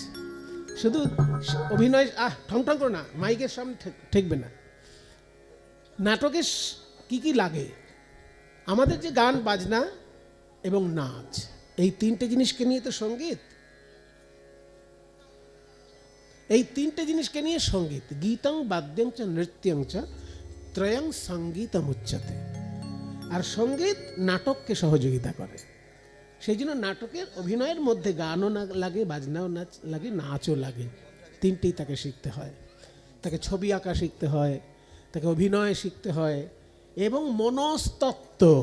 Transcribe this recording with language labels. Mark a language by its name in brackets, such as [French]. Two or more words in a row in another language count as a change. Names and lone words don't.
[Bangla] শুধু অভিনয় ঠং ঠং করো না, মাইকের সামনে ঠেকবে না। নাটকে কি কি লাগে? আমাদের যে গান বাজনা এবং নাচ, এই 3টে জিনিসকে নিয়ে তো সঙ্গীত। এই তিনটে জিনিসকে নিয়ে সঙ্গীত। [Sanskrit] গীতং বাদ্যং চ নৃত্যং চ ত্রয়ং সঙ্গীতম উচ্যতে। [Bangla] আর সঙ্গীত নাটককে সহযোগিতা করে। সেই জন্য নাটকের অভিনয়ের মধ্যে গানও না লাগে, বাজনাও না লাগে, নাচও লাগে। তিনটেই তাকে শিখতে হয়। তাকে ছবি আঁকা শিখতে হয়, তাকে অভিনয় শিখতে হয়, এবং মনস্তত্ত্ব।